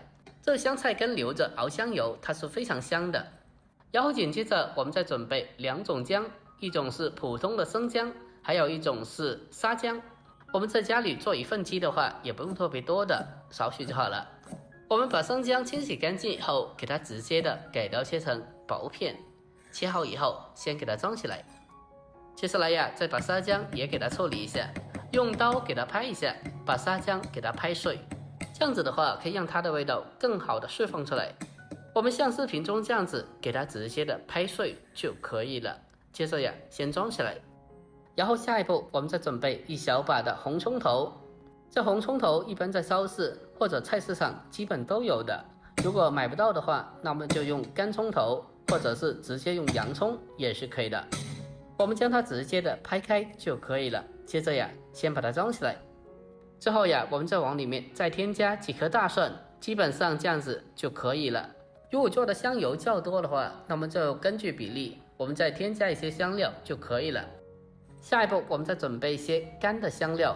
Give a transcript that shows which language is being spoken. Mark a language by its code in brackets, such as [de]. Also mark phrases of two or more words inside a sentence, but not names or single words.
[zh] 這香菜根留着熬香油，它是非常香的。然後緊接着我們再準備2種薑，一種是普通的生薑，還有一種是沙薑。我們在家裡做1份雞的話，也不用特別多的，少許就好了。我們把生薑清洗乾淨以後，給它直接的改刀切成薄片。切好以後，先給它裝起來。接下來呀，再把沙薑也給它處理一下，用刀給它拍一下，把沙薑給它拍碎。這樣子的話，可以讓它的味道更好的釋放出來。我們像視頻中這樣子，給它直接的拍碎就可以了。接着呀，先裝起來。然後下一步，我們再準備1小把的紅蔥頭。這紅蔥頭一般在超市或者菜市場基本都有的。如果買不到的話，那我們就用乾蔥頭，或者是直接用洋蔥也是可以的。我們將它直接的拍開就可以了。接着呀，先把它裝起來。之後呀，我們再往裡面再添加幾顆大蒜，基本上這樣子就可以了。如果做的香油較多的話，那麼就根據比例，我們再添加一些香料就可以了。下一步，我們再準備一些乾的香料。